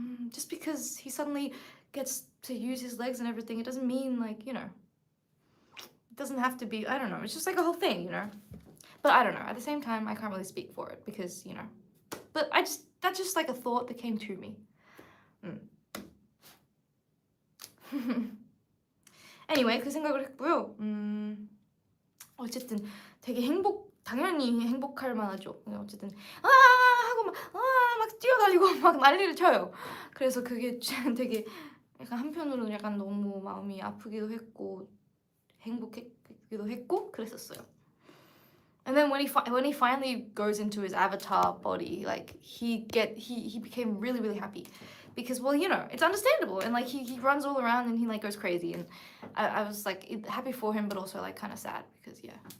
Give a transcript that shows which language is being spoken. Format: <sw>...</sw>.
<en>Just because he suddenly gets to use his legs and everything, it doesn't mean, like, you know, it doesn't have to be, I don't know, it's just like a whole thing, you know. But I don't know, at the same time, I can't really speak for it because, you know, but that's just like a thought that came to me. Anyway,</en> <ko>그 생각을 했고요. 어쨌든 되게 당연히 행복할 만하죠. 어쨌든 하고 막 뛰어다니고 막 난리를 쳐요. 그래서 그게 되게 약간 한편으로는 약간 너무 마음이 아프기도 했고 행복했기도 했고 그랬었어요.</ko> <en>And then when he finally goes into his avatar body, like he became really, really happy. Because, well, you know, it's understandable, and like he runs all around and he like goes crazy, and I was like happy for him, but also like kind of sad because yeah.</en>